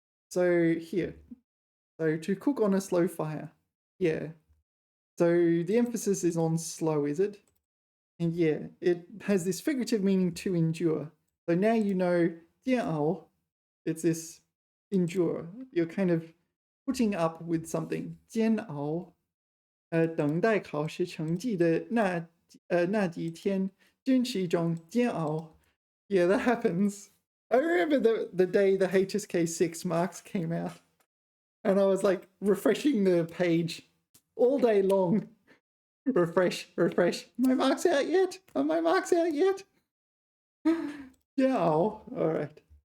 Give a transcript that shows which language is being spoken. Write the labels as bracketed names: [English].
[English] So here. So to cook on a slow fire. Yeah. So the emphasis is on slow, is it? And yeah, it has this figurative meaning to endure. So now you know 煎熬, it's this endure. You're kind of putting up with something. 煎熬. [Chinese] 等待考试成绩的那几天真是一种煎熬. [English] Yeah, that happens. I remember the day the HSK 6 marks came out, and I was like refreshing the page all day long. Refresh. My marks out yet? Are my marks out yet? Yeah, all right.